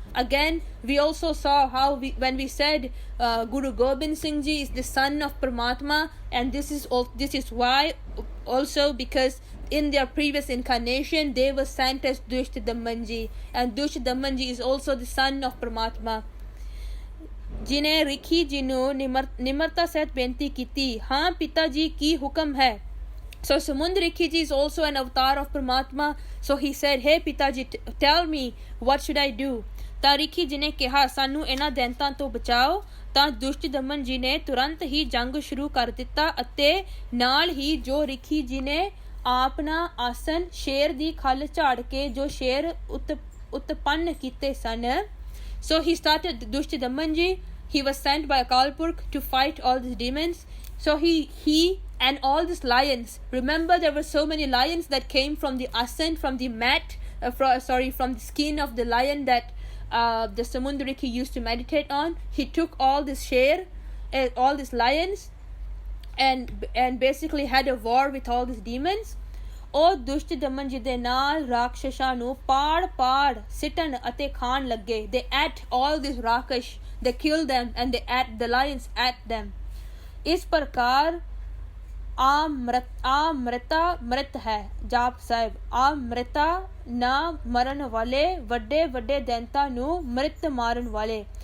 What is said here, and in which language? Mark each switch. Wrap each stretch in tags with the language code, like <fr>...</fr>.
<en>Again, we also saw how when we said Guru Gobind Singh Ji is the son of Paramatma, and this is why also because in their previous incarnation they were sent as Dushta Damanji, and Dushta Damanji is also the son of Paramatma.</en> <hi>जिन्हें रिखी जी ने निम्रता सहित बेनती की थी, हाँ पिता जी की हुक्म है.</hi> <en>So Samund Rikhi ji is also an avatar of Paramatma. So he said, hey Pitaji, tell me what should I do.</en> <pa>ਤਾਂ ਰਿਖੀ ਜੀ ਨੇ ਕਿਹਾ ਸਾਨੂੰ ਇਹਨਾਂ ਦੈਂਤਾਂ ਤੋਂ ਬਚਾਓ. ਤਾਂ ਦੁਸ਼ਟ ਦਮਨ ਜੀ ਨੇ ਤੁਰੰਤ ਹੀ ਜੰਗ ਸ਼ੁਰੂ ਕਰ ਦਿੱਤਾ ਅਤੇ ਨਾਲ ਹੀ ਜੋ ਰਿਖੀ ਜੀ ਨੇ ਆਪਣਾ ਆਸਨ ਸ਼ੇਰ ਦੀ ਖੱਲ ਝਾੜ ਕੇ ਜੋ ਸ਼ੇਰ ਉਤਪੰਨ ਕੀਤੇ ਸਨ.</pa> <en>So he started Dushta Damanji. He was sent by Akal Purkh to fight all these demons. So he and all these lions. Remember, there were so many lions that came from the ascent, from the mat, from the skin of the lion that the Samundriki used to meditate on. He took all this share, all these lions, and basically had a war with all these demons.</en> <pa>ਉਹ ਦੁਸ਼ਟ ਦਮਨ ਜੀ ਦੇ ਨਾਲ ਰਾਖਸ਼ਾਂ ਨੂੰ ਪਾੜ ਸਿੱਟਣ ਅਤੇ ਖਾਣ ਲੱਗੇ.</pa> <en>They ate all these Rakshash, they killed them and the lions ate them.</en> <pa>ਇਸ ਪ੍ਰਕਾਰ ਆਮ੍ਰਿਤਾ ਮ੍ਰਿਤ ਹੈ. ਜਾਪ ਸਾਹਿਬ ਆਮ੍ਰਿਤਾ ਨਾ ਮਰਨ ਵਾਲੇ ਵੱਡੇ ਦੈਂਤਾਂ ਨੂੰ ਮ੍ਰਿਤ ਮਾਰਨ ਵਾਲੇ.</pa>